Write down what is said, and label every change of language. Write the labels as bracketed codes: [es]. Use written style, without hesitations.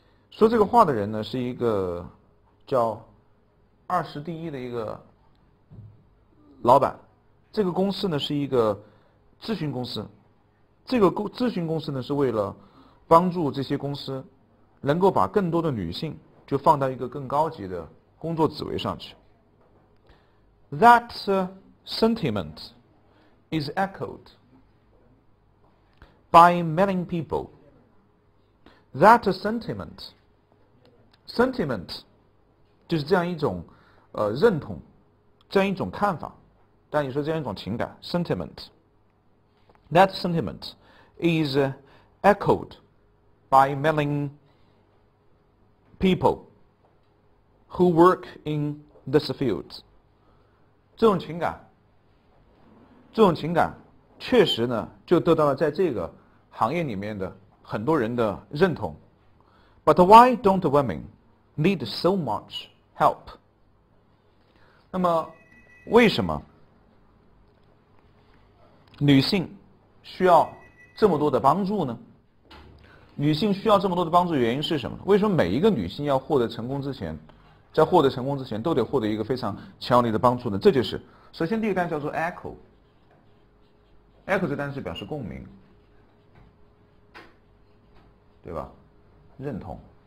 [zh] 说这个话的人呢，是一个叫20第一的一个老板。这个公司呢是一个咨询公司，这个咨询公司呢是为了帮助这些公司能够把更多的女性就放到一个更高级的工作职位上去。 [en] That sentiment is echoed by many people. That sentiment [zh] 就是这样一种认同，这样一种看法，但你说这样一种情感 sentiment. [en] That sentiment is echoed by many people who work in this field. [zh] 这种情感确实呢就得到了在这个行业里面的很多人的认同。 [en] But why don't women need so much help? [zh] 那么为什么女性需要这么多的帮助呢？女性需要这么多的帮助的原因是什么？为什么每一个女性要获得成功之前，在获得成功之前都得获得一个非常强力的帮助呢？这就是首先第一个单词叫做 echo 这个单词表示共鸣，对吧？认同。